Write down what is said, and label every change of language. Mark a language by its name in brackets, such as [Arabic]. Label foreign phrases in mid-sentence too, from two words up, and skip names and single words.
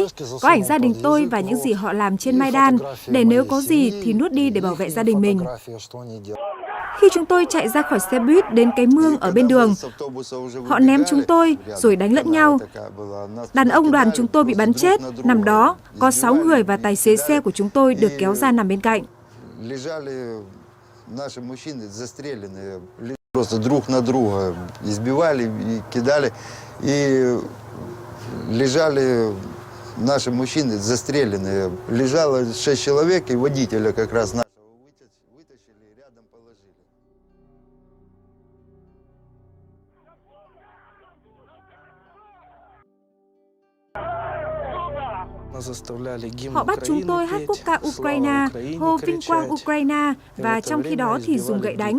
[Vietnamese] Có ảnh gia đình tôi và những gì họ làm trên Maidan, để nếu có gì thì nuốt đi để bảo vệ gia đình mình. Khi chúng tôi chạy ra khỏi xe buýt đến cái mương ở bên đường, họ ném chúng tôi rồi đánh lẫn nhau. Đàn ông đoàn chúng tôi bị bắn chết, nằm đó, có 6 người và tài xế xe của chúng tôi được kéo ra nằm bên cạnh. [Russian] Просто друг на друга избивали и кидали, и лежали наши мужчины застреленные. Лежало 6 человек, и водителя как раз нашего вытащили и рядом положили. [Vietnamese] Họ bắt chúng tôi hát quốc ca Ukraine, hô vinh quang Ukraine, và trong khi đó thì dùng gậy đánh.